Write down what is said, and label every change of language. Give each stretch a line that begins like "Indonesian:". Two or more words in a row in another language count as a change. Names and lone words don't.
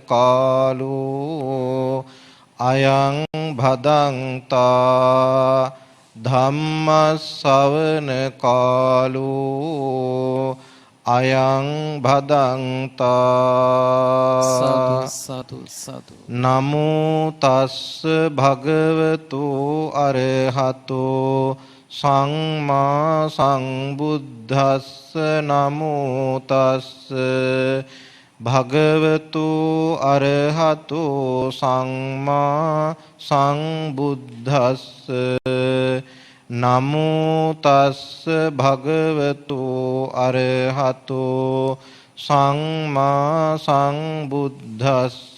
Pali: කාලෝ අයං භදංතා ධම්ම ශ්‍රවණ කාලෝ අයං භදංතා සතු සතු නමෝ තස්ස භගවතු අරහතෝ සම්මා සම්බුද්දස්ස නමෝ තස්ස භගවතු අරහතෝ සම්මා සම්බුද්දස්ස නමෝ තස්ස භගවතු අරහතෝ සම්මා සම්බුද්දස්ස